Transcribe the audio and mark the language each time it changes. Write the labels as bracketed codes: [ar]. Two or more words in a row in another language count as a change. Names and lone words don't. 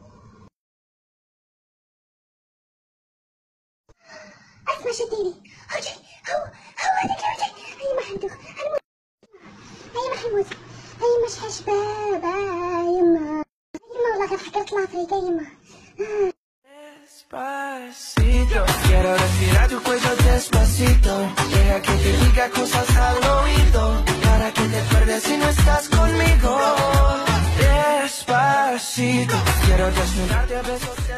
[ar] اسمع شديني هو هذاك اللي جاي. هيا ما حندوخ هيا ما حنموت. هيا مش حشباب يما والله غير حكرت لافريكا يما. [es] Despacito, quiero respirar tu cuello despacito. Deja que te diga cosas al oído, para que te acuerdes si no estás conmigo. Despacito, quiero desnudarte a besos.